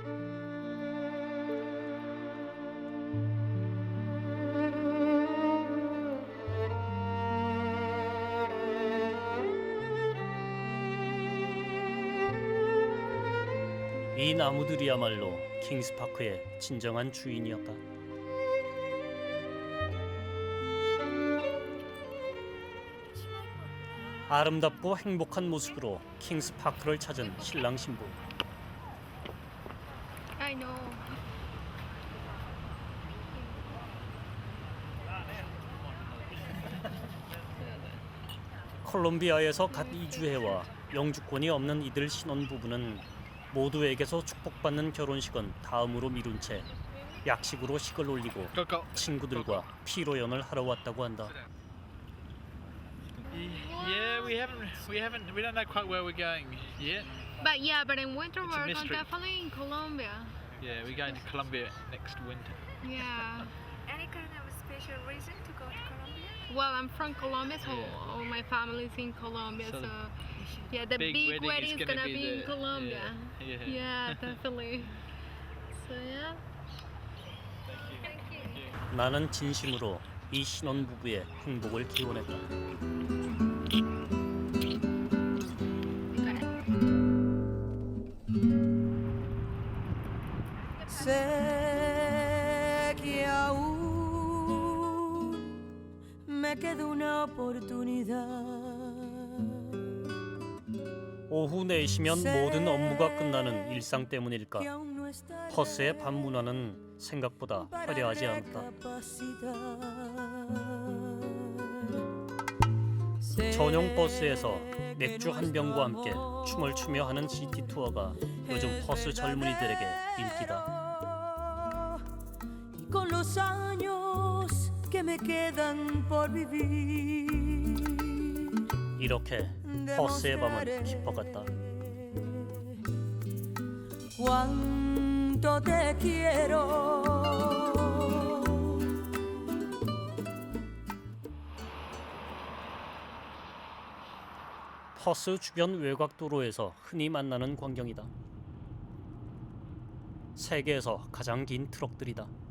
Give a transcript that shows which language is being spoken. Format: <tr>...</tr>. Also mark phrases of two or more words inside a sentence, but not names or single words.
<ko>이 나무들이야말로 킹스파크의 진정한 주인이었다. 아름답고 행복한 모습으로 킹스파크를 찾은 신랑 신부.</ko> <en>I know.</en> <ko>콜롬비아에서 갓 이주해와 영주권이 없는 이들 신혼부부는 모두에게서 축복받는 결혼식은 다음으로 미룬 채 약식으로 식을 올리고 친구들과 피로연을 하러 왔다고 한다.</ko> <en>Yeah, we don't know quite where we're going yet. But in winter It's a we're mystery. definitely in Colombia. Yeah, we're going to Colombia next winter. Yeah. Any kind of special reason to go to Colombia? Well, I'm from Colombia, so Yeah. all my family's in Colombia. So So, yeah, the big wedding wedding's gonna be in the- Colombia. Yeah. Yeah, definitely. So yeah.</en> <ko>나는 진심으로 이 신혼부부의 행복을 기원했다.</ko> <es>Sé que aún me queda una oportunidad.</es> <ko>오후 4시면 모든 업무가 끝나는 일상 때문일까? 퍼스의 밤 문화는 생각보다 화려하지 않다. 전용 버스에서 맥주 한 병과 함께 춤을 추며 하는 시티 투어가 요즘 퍼스 젊은이들에게 인기다.</ko> <es>Con los años que me quedan por vivir.</es> <ko>이렇게 퍼스의 밤은 깊어갔다.</ko> <es>Cuánto te quiero.</es> <ko>퍼스 주변 외곽 도로에서 흔히 만나는 광경이다. 세계에서 가장 긴 트럭들이다.</ko>